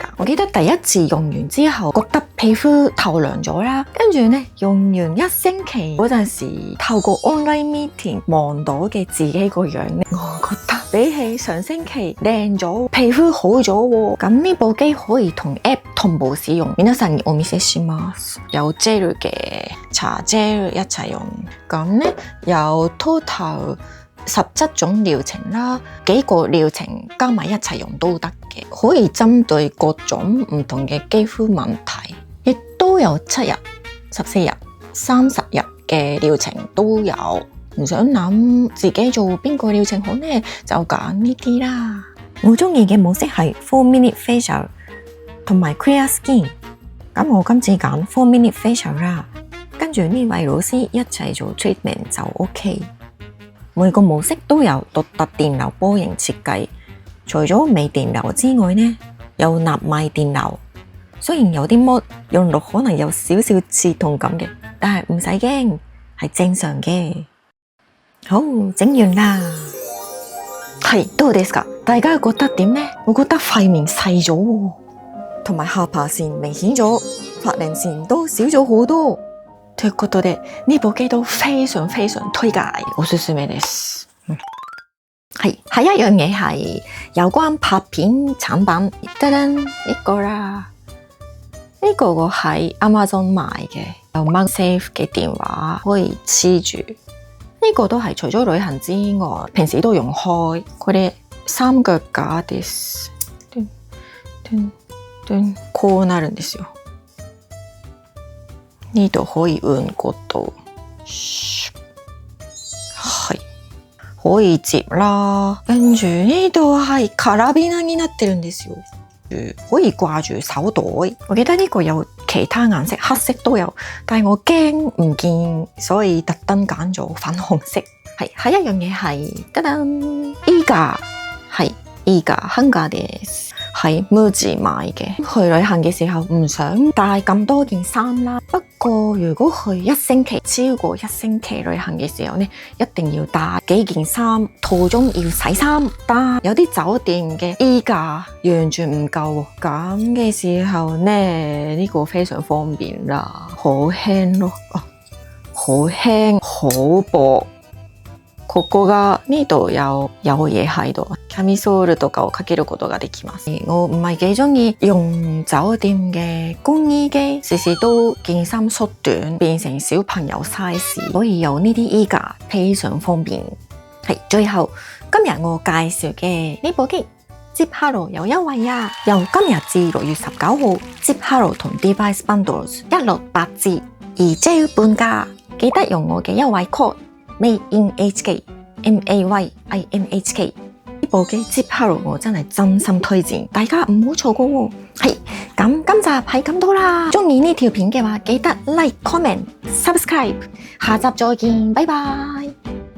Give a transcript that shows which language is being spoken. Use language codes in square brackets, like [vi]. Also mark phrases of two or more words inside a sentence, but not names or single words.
[yue] 我記得第一次用完之後，覺得皮膚透亮咗啦。跟住呢，用完1星期嗰陣時，透過 [en] online meeting [yue] 望到嘅自己個樣呢，我覺得比起上星期靚咗，皮膚好咗喎。咁呢部機可以同 app 同步使用。 [ja] 皆さんにお見せします。 [yue] 有 gel 嘅搽 gel 一齊用。咁呢有 total 17種療程啦，幾個療程加埋一齊用都得嘅，可以針對各種唔同嘅肌膚問題，亦都有7日、14日、30日嘅療程都有。唔想諗自己做邊個療程好呢，就揀呢啲啦。我中意嘅模式係 [en] 4-minute facial [yue] 同埋 [en] clear skin， [yue] 咁我今次揀 [en] 4-minute facial [yue] 啦，跟住呢位老師一齊做 treatment 就 OK。每個模式都有獨特電流波形設計，除咗微電流之外呢，有納米電流。雖然有啲模用落可能有少少刺痛感嘅，但係唔使驚，係正常嘅。好，整完啦。係， [ja] どうですか？ [yue] 大家覺得點呢？我覺得塊面細咗喎，同埋下巴線明顯咗，法令線都少咗好多。 [ja] ということで [yue] 呢部機都非常非常推介， [ja] おすすめです。 [yue] 係，下一樣嘢係有關拍片產品，得啦呢個啦，呢個我喺 Amazon 買嘅，有 MagSafe 嘅電話可以黐住，呢個都係除咗旅行之外，平時都用開。 [ja] これ三腳架です。こうなるんですよ。 [yue] 呢度可以換角度，係可以接啦。跟住呢度係 [ja] カラビナになってるんですよ， [yue] 可以掛住手袋。我記得呢個有其他顏色，黑色都有，但係我驚唔見，所以特登揀咗粉紅色。係，下一樣嘢係得啦，依家係依家 [ja] ハンガーです。 [yue] 喺 Muji 買嘅，去旅行嘅時候唔想帶咁多件衫啦。不過如果去超過一星期旅行嘅時候呢，一定要帶幾件衫，途中要洗衫。但有啲酒店嘅衣架完全唔夠，咁嘅時候呢，呢個非常方便啦，好輕咯，好輕好薄。 [ja] ここが [yue] 呢度有嘢喺度， [ja] キャミソールとかをかけることができます。 [yue] 我唔係幾中意用酒店嘅乾衣機，時時都件衫縮短變成小朋友 size， 所以有呢啲衣架非常方便。係，最後今日我介紹嘅呢部機，Zip Halo 有優惠呀！由今日至6月19號，Zip Halo 同 Device Bundles 168折，2J 半價，記得用我嘅優惠 code。Made in HK MAYINHK 呢部機 Zip Halo 我真係真心推薦，大家唔好錯過喎。係，咁今集係咁多啦。中意呢條片嘅話，記得 [en] like、comment、subscribe。 [yue] 下集再見，拜拜。